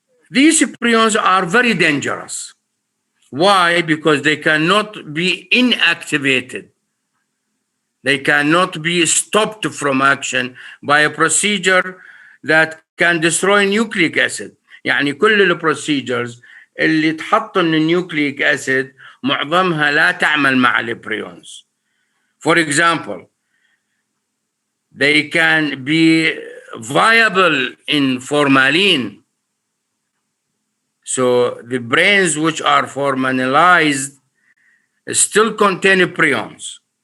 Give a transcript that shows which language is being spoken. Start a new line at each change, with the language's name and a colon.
English: These prions are very dangerous. Why? Because they cannot be inactivated. They cannot be stopped from action by a procedure that can destroy nucleic acid.
Arabic: يعني كل البروسيجرز اللي تحط من النيوكليك acid معظمها لا تعمل مع البريونز.
English: For example, they can be viable in formalin. So the brains which are formaldehyde still contain prions.